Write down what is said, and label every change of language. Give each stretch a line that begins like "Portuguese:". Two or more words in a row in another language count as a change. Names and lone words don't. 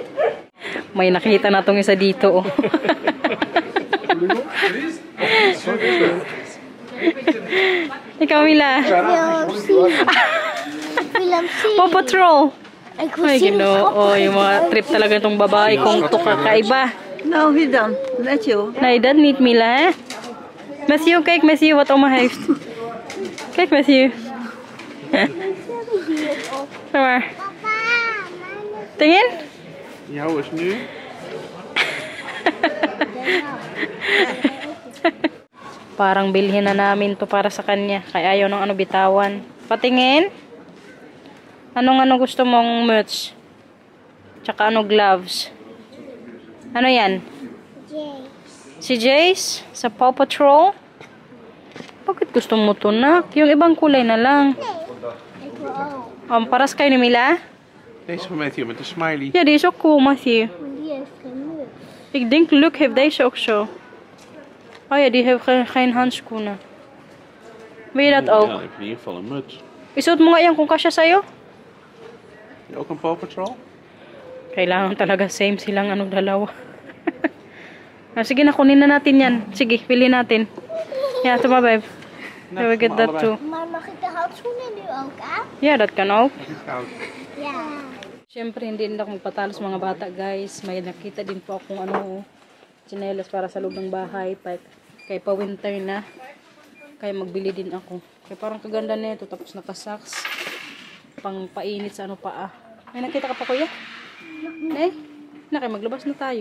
Filipino: May nakita na tong isa dito. Oh. Ikaw, Mila. Paw Patrol. Ay, ginoo. Yung mga trip talaga itong babae kung to kakaiba.
Dutch: Nou, wie dan? Met jou. Nee, dat niet, Mila, hè? Matthew, kijk, Matthew, wat oma heeft. Kijk, Matthew. Kom maar.
Filipino: Tingin?
Dutch: Jou is nu.
Filipino: Parang bilhin na namin to para sa kanya. Kaya ayaw ng bitawan. Patingin? Anong gusto mong merch? Tsaka gloves? Ano yan? Si Jace? Sa Paw Patrol? Bakit gusto mo to, nak? Yung ibang kulay na lang. Paras kayo ni Mila?
Dutch: Deze van Matthew met de smiley. Ja, die is ook cool, Matthew. Ik denk Luke heeft deze ook zo. Oh ja, die heeft geen handschoenen. Wil je dat ook? Ja, dan heb je in ieder geval een muts.
Filipino: Isuot mo nga yan kung kasya sa'yo?
Dutch: Ook een Paw Patrol?
Filipino: Kailangan talaga same silang dalawa. Sige na, kunin na natin yan. Sige, pili natin. Ja, tama,
English: babe. We get that too.
Dutch: Maar mag ik de handschoenen nu ook aan? Ja, dat kan ook. Ja.
Filipino: Siyempre, hindi din ako magpatalos mga bata, guys. May nakita din po akong tsinelas para sa loob ng bahay. Kaya pa winter na. Kaya magbili din ako. Kaya parang kaganda nito. Tapos nakasaks. Pang painit sa paa. May nakita ka pa, kuya? Kaya maglabas na tayo.